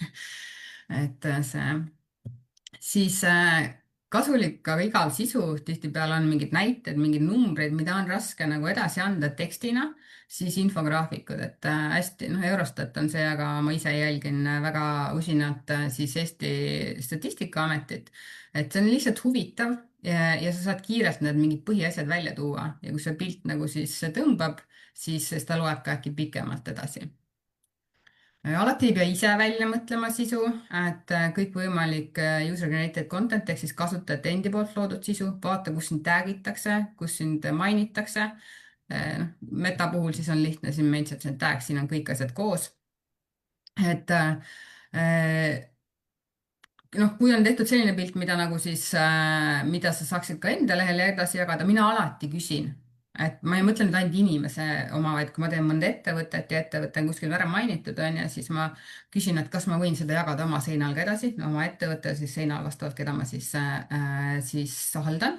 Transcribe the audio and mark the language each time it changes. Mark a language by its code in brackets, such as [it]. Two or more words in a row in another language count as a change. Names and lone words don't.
[et] et see, siis kasulik ka igal sisu, tihtipeale on mingid näited, mingid numbrid, mida on raske nagu edasi anda tekstina, siis infograafikud, et hästi, noh, Eurostat on see, aga ma ise jälgin väga usinalt siis Eesti Statistikaametit, et see on lihtsalt huvitav ja sa saad kiirelt need mingid põhiasjad välja tuua ja kui see pilt nagu siis tõmbab, siis ta loeb ka äkki pikemalt edasi. Alati ei pea ise välja mõtlema sisu, et kõikvõimalik [en] user-generated content [et] ehk siis kasutajate endi poolt loodud sisu, vaata, kus sind tag itakse, kus sind mainitakse. Noh, Meta puhul siis on lihtne, siin [en] mentions and tag, [et] siin on kõik asjad koos. Et noh, kui on tehtud selline pilt, mida nagu siis, mida sa saaksid ka enda lehele edasi jagada, mina alati küsin, et ma ei mõtle nüüd ainult inimese oma, vaid kui ma teen mõnda ettevõtet ja ettevõte on kuskil ära mainitud, on ju, siis ma küsin, et kas ma võin seda jagada oma seinal ka edasi, oma ettevõtte siis seinal vastavalt, keda ma siis haldan.